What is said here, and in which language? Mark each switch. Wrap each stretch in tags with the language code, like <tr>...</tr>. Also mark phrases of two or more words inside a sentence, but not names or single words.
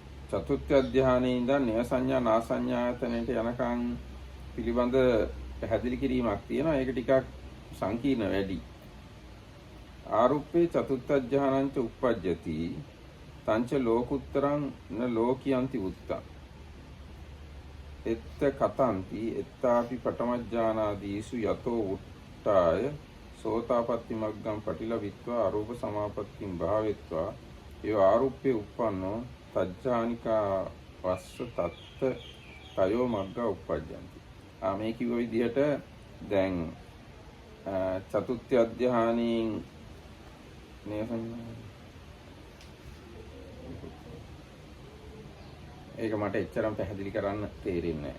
<si>චතුර්ථ අධ්‍යානයේ ඉඳන් නය සංඥා නා සංඥායතනයට යනකම් පිළිබඳ පැහැදිලි කිරීමක් තියෙනවා. ඒක ටිකක් සංකීර්ණ වැඩි.</si> <pi>ආරුප්පේ චතුර්ථ අධ්‍යානංච උප්පජ්ජති තංච ලෝකුත්තරං න ලෝකියන්ති උත්තං එත්ත කතන්ති එත්තාපි පඨමඥානාදීසු යතෝ උට්ටාය සෝතාපට්ටි මග්ගම් පටිලවිත්වා අරූප සමාපත්තිම් භාවෙත්වා ඒ ආරුප්පේ උප්පන්නෝ තජ්ජානිකා වස්ස තත්ත තයෝ මග්ග උප්පජ්ජන්ති.</pi> <si>මේ කිව්ව විදිහට දැන් චතුත්ථ අධ්‍යානයෙන් ඒක මට එච්චරම පැහැදිලි කරන්න තේරෙන්නේ නැහැ.</si>